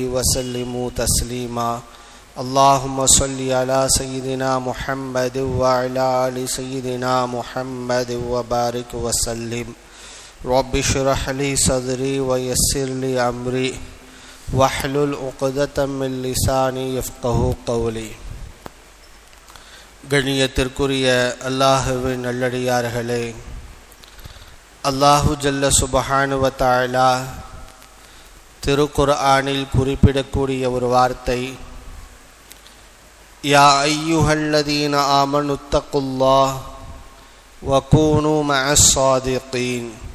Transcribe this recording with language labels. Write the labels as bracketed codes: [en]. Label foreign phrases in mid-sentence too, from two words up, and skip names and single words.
[ar] وسلموا تسليما اللهم صل على سيدنا محمد وعلى آل سيدنا محمد وبارك وسلم رب اشرح لي صدري ويسر لي أمري واحلل عقدة من لساني يفقهوا قولي. [ta] கண்ணியத்திற்குரிய அல்லாஹ்வின் நல்லடியார்களே, [ar] الله جل سبحانه وتعالى [ta] திருக்குர்ஆனில் குறிப்பிடக்கூடிய ஒரு வார்த்தை, [ar] يا أيها الذين آمنوا اتقوا الله وكونوا مع الصادقين.